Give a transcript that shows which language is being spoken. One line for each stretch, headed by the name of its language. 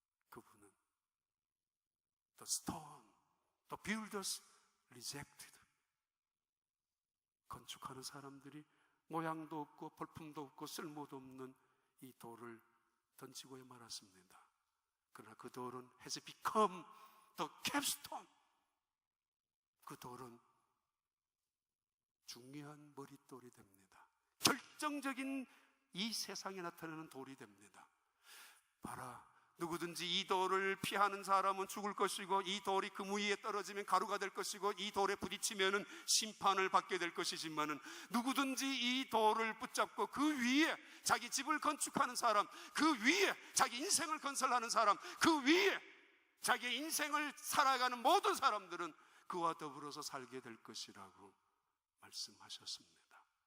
Korean: 그분은
English: The stone, the builders rejected.
Korean: 건축하는 사람들이 모양도 없고 볼품도 없고 쓸모도 없는 이 돌을 던지고야 말았습니다. 그러나 그 돌은
English: has become the capstone.
Korean: 그 돌은 중요한 머릿돌이 됩니다. 결정적인 이 세상에 나타나는 돌이 됩니다. 봐라, 누구든지 이 돌을 피하는 사람은 죽을 것이고, 이 돌이 그무 위에 떨어지면 가루가 될 것이고, 이 돌에 부딪히면은 심판을 받게 될 것이지만은, 누구든지 이 돌을 붙잡고 그 위에 자기 집을 건축하는 사람, 그 위에 자기 인생을 건설하는 사람, 그 위에 자기의 인생을 살아가는 모든 사람들은 그와 더불어서 살게 될 것이라고 말씀하셨습니다.